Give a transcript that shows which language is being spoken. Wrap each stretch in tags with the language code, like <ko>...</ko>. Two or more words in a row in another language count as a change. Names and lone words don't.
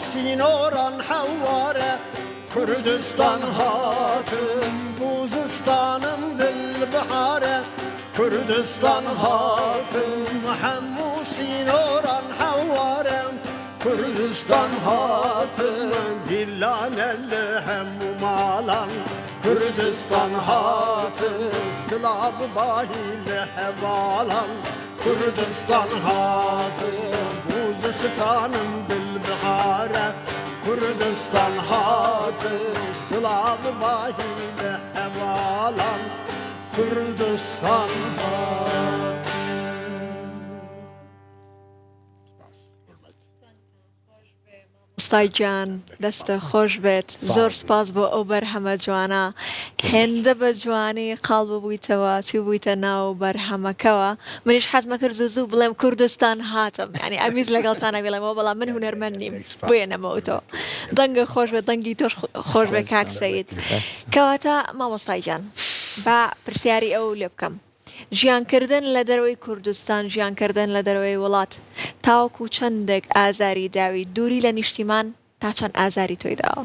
<ku>Sinoran havare Kurdistan hatım Buzistanım dilbahare Kurdistan hatım Muhammed Sinoran havare Kurdistan hatım Dillanelle hemmu malan Kurdistan hatı Sılav bahile hevalan Kurdistan hatı Buzistanım dilbahare Kurdistan hatı Sılav bahile hevalan Kurdistan hatı</ku> <ckb>ستایجان دەستە خۆش بێت زۆر سپاس بۆ ئەو بەرهەمە جوانە هێندە بە جوانی قاڵ ببوویتەوە چی بوویتە ناو بەرهەمەکەوە منیش حەزمە کرد زوو بڵێم کوردستان هاتم ینی ئەمیز لەگەڵتانە بێڵێمەوە بەڵام من هونەرمەند نیم بێنەمەوتەوە دەنگە خۆش بێت دەنگی تۆش خۆش بێ کاک سەید کەواتە مامۆستایجان با پرسیاری ئەو لێ بکەم ژیانکردن لە دەرەوەی کوردستان ژیانکردن لە دەرەوەی وڵات تاوەکو چەندێک ئازاری داوی دووری لە نیشتیمان تا چەند ئازاری تۆی داوە</ckb>